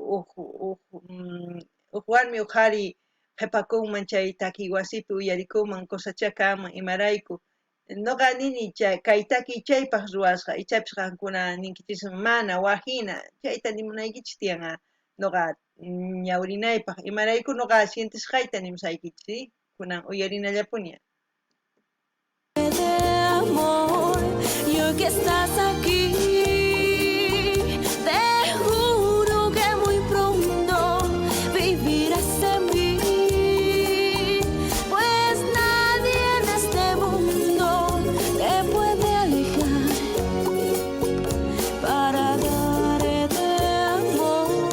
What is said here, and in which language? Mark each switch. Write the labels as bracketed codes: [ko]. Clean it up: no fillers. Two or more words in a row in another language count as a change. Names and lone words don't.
[qu] warmi qhari qhipakunman chay takiy wasipi uyarikuman cosechakaman imarayku noqa nini kay takiy chaypaq ruwasqa ichapis qankuna ninkichis mana wahina chayta nimunaykichis tiyanqa noqa ñawrinaypaq imarayku noqa sientisqayta nimusaykichis kunan uyarinallapuña. [es] De amor, y hoy que estás aquí, te juro que muy pronto vivirás en mí, pues nadie en este mundo te puede alejar para darte amor.